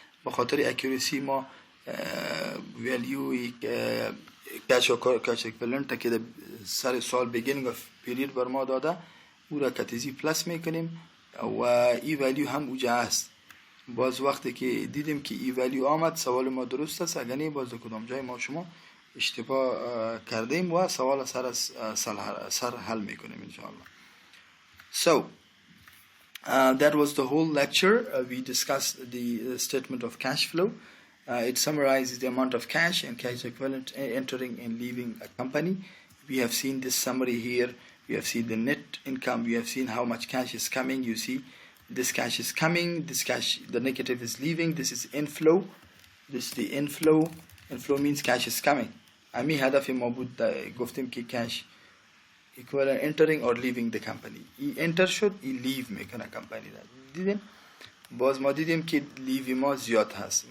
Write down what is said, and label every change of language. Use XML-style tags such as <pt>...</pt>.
<fa>به خاطر اکوریسی ما ولیو کش و کش اکویولنت که سر سال بیگینینگ اف پیریود بر ما داده او را کتیزی پلاس میکنیم و ای ولیو هم اوجا است. باز وقتی که دیدیم که ای ولیو آمد سوال ما درست است، اگر نه باز کدام جای ما شما اشتباه کردیم و سوال سر حل میکنیم انشاءالله.</fa> <en>So that was the whole lecture. We discussed the statement of cash flow. It summarizes the amount of cash and cash equivalent entering and leaving a company. We have seen this summary here. We have seen the net income. We have seen how much cash is coming. You see this cash is coming, this cash, the negative is leaving. This is inflow. This is the inflow. Inflow means cash is coming.</en> <fa>امی هدف ما بود گفتیم که</fa> <en>cash equivalent entering or leaving the company.</en> <fa>ای enter شد، ای leave میکنه کمپانی را. دیدیم؟ باز ما دیدیم که لیو ما زیاد هست.</fa>